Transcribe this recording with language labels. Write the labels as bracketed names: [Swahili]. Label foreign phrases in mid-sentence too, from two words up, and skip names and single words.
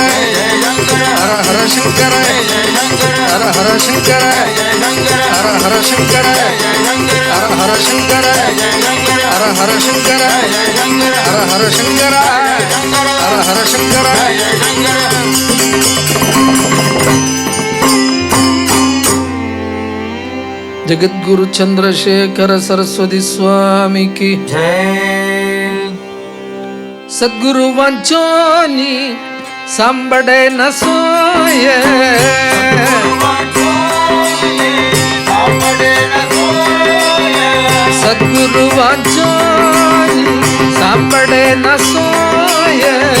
[Sanskrit] जय शंकर हर हर शंकर जय शंकर हर हर शंकर जय शंकर हर हर शंकर जय शंकर हर हर शंकर जय शंकर हर हर शंकर जय शंकर हर हर शंकर हर हर शंकर जय शंकर [Hindi] जगद्गुरु चंद्रशेखर सरस्वती स्वामी की जय. [Marathi] सद्गुरु वांचोनी सांबड़े न सोये सद्गुरु वांचोनी सांबड़े न सोये